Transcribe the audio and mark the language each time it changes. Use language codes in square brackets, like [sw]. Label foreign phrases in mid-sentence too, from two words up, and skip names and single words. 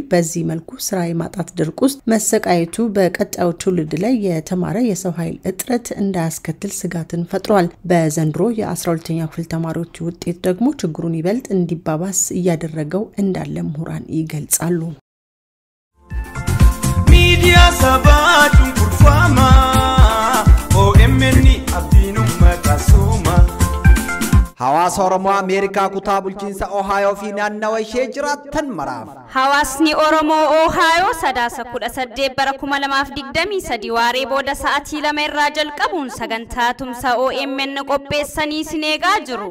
[am] በዚህ መልኩ ስራ የማጣት ድርቅ ውስጥ መሰቃየቱ በቀጣዩ ትውልድ ላይ የተማረ የሰው ኃይል እጥረት እንዳያስከትል ስጋትን ፈጥሯል። በዘንድሮ የ12ኛ ክፍል ተማሪዎች ውጤት ደግሞ ችግሩን ይበልጥ እንዲባባስ እያደረገው እንዳለ ምሁራን ይገልጻሉ። ሚዲያ ሰባቱን ኩርፋማ ኦኤምኤን አብዲኑ መቃሱማ [om] Hawaasa Oromoo Ameerikaa kutaa bulchiinsa Ohio fi naannawa ishee jiraattan maraaf. Hawaasni Oromoo Ohio sadaasa 18 bara 2023 waaree booda sa'aatii 2 irraa jalqabuun sagantaa tumsa OMN qopheessanii sineegaa jiru.